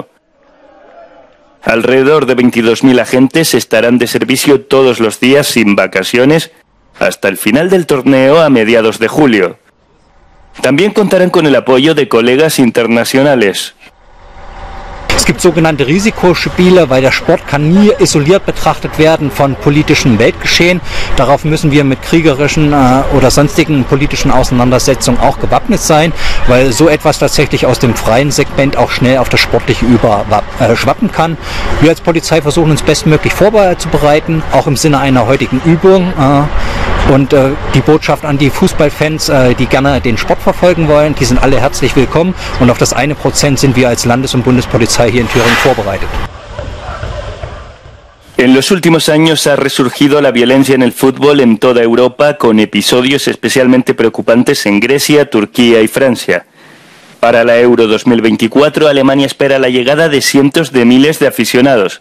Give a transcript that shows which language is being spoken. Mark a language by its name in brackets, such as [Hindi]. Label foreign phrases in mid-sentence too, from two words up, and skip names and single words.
[Spanish] Alrededor de 22.000 agentes estarán de servicio todos los días sin vacaciones hasta el final del torneo a mediados de julio. También contarán con el apoyo de colegas internacionales. [German] Es gibt sogenannte Risikospiele, weil der Sport kann nie isoliert betrachtet werden von politischem Weltgeschehen. Darauf müssen wir mit kriegerischen oder sonstigen politischen Auseinandersetzungen auch gewappnet sein, weil so etwas tatsächlich aus dem freien Segment auch schnell auf das Sportliche überschwappen kann. Wir als Polizei versuchen uns bestmöglich vorzubereiten, auch im Sinne einer heutigen Übung. Und die Botschaft an die Fußballfans, die gerne den Sport verfolgen wollen, die sind alle herzlich willkommen. Und auf das 1% sind wir als Landes- und Bundespolizei hier in Thüringen vorbereitet. [Spanish] En los últimos años ha resurgido la violencia en el fútbol en toda Europa, con episodios especialmente preocupantes en Grecia, Turquía y Francia. Para la Euro 2024, Alemania espera la llegada de cientos de miles de aficionados.